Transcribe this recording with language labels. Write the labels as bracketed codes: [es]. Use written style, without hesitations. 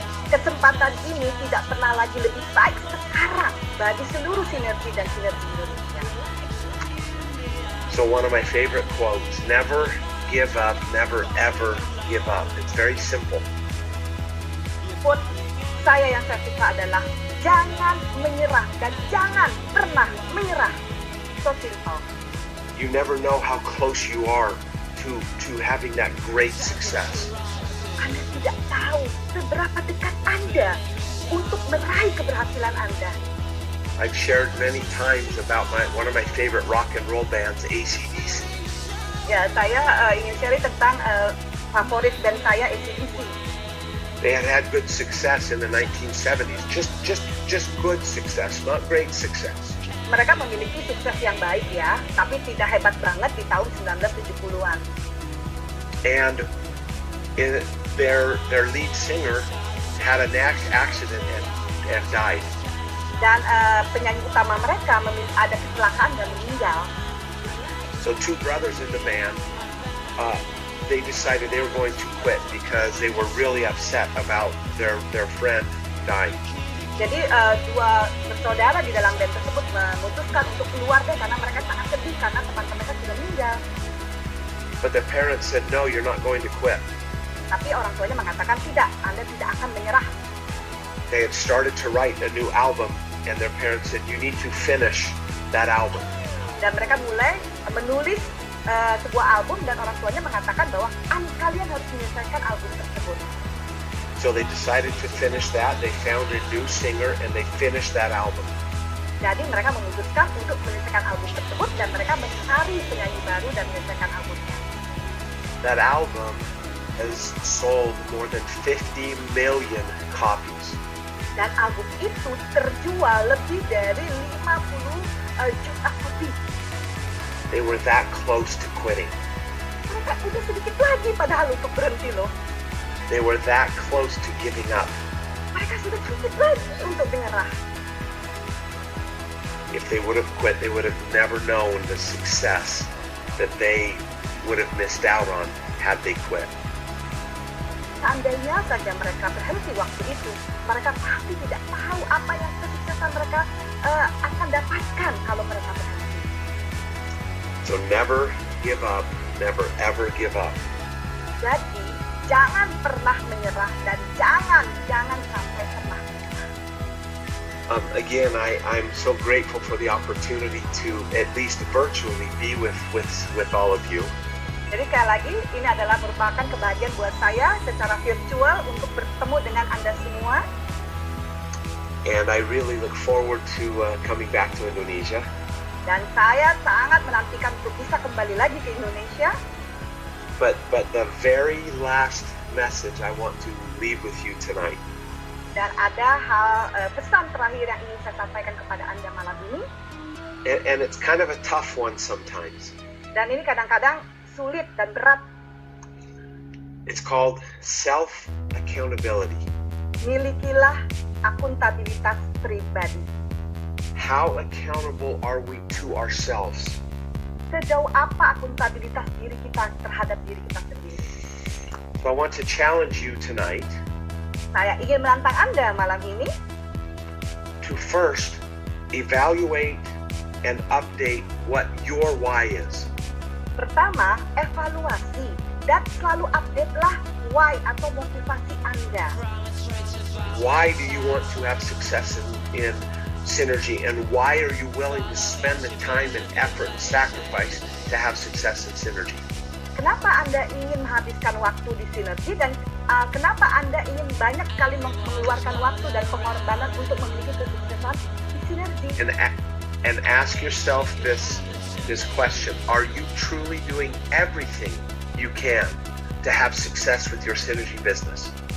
[id] Kesempatan ini tidak pernah lagi lebih baik sekarang bagi seluruh sinergi dan sinergi Indonesia. [en] So one of my favorite quotes, never give up, never ever give up. It's very simple. [id] Quote saya yang saya suka adalah jangan menyerah dan jangan pernah menyerah. [en] So simple. You never know how close you are to having that great success. [id] Anda tidak tahu seberapa dekat Anda untuk meraih keberhasilan Anda. [en] I've shared many times about one of my favorite rock and roll bands, AC/DC. [id] Ya, saya ingin share tentang favorit band saya, ACDC. [en] They had good success in the 1970s, just good success, not great success. [id] Mereka memiliki sukses yang baik ya, tapi tidak hebat banget di tahun 1970-an. [en] And their lead singer had an accident and died. [id] Dan penyanyi utama mereka ada kecelakaan dan meninggal. [en] So two brothers in the band, they decided they were going to quit because they were really upset about their friend dying. [id] Jadi dua bersaudara di dalam band tersebut memutuskan untuk keluar deh karena mereka sangat sedih karena teman mereka sudah meninggal. [en] But the parents said, no, you're not going to quit. [id] Tapi orang tuanya mengatakan tidak, Anda tidak akan menyerah. [en] They had started to write a new album, and their parents said, you need to finish that album. [id] Dan mereka mulai menulis sebuah album dan orang tuanya mengatakan bahwa kalian harus menyelesaikan album tersebut. [en] So they decided to finish that. They found a new singer and they finished that album. [id] Jadi mereka memutuskan untuk menyelesaikan album tersebut dan mereka mencari penyanyi baru dan menyelesaikan albumnya. [en] That album has sold more than 50 million copies. [id] Dan album itu terjual lebih dari 50 juta kopi. [en] They were that close to quitting. [id] Mereka udah sedikit lagi padahal untuk berhenti loh. [en] They were that close to giving up. [id] Mereka sudah sedikit lagi untuk menyerah. [en] If they would have quit, they would have never known the success that they would have missed out on had they quit. [id] Seandainya saja mereka berhenti waktu itu, mereka pasti tidak tahu apa yang kesuksesan mereka akan dapatkan kalau mereka berhenti. [en] So never give up, never ever give up. [id] Jadi jangan pernah menyerah dan jangan sampai pernah menyerah. [en] Again, I'm so grateful for the opportunity to at least virtually be with all of you. [id] Jadi sekali lagi, ini adalah merupakan kebahagiaan buat saya secara virtual untuk bertemu dengan Anda semua. [en] And I really look forward to coming back to Indonesia. [id] Dan saya sangat menantikan untuk bisa kembali lagi ke Indonesia. [en] But the very last message I want to leave with you tonight. [id] Dan ada pesan terakhir yang ingin saya sampaikan kepada Anda malam ini. [en] And it's kind of a tough one sometimes. [id] Dan ini kadang-kadang sulit dan berat. [en] It's called self-accountability. [id] Milikilah akuntabilitas pribadi. [en] How accountable are we to ourselves? [id] Sejauh apa akuntabilitas diri kita terhadap diri kita sendiri? [en] So I want to challenge you tonight. [id] Saya ingin menantang Anda malam ini [en] to first evaluate and update what your why is. [id] Pertama, evaluasi dan selalu update-lah why atau motivasi Anda. [en] Why do you want to have success in Synergy, and why are you willing to spend the time and effort and sacrifice to have success in Synergy? [id] Kenapa Anda ingin menghabiskan waktu di Synergy dan kenapa Anda ingin banyak sekali mengeluarkan waktu dan pengorbanan untuk memiliki kesuksesan di Synergy? [en] And ask yourself this question: are you truly doing everything you can to have success with your Synergy business?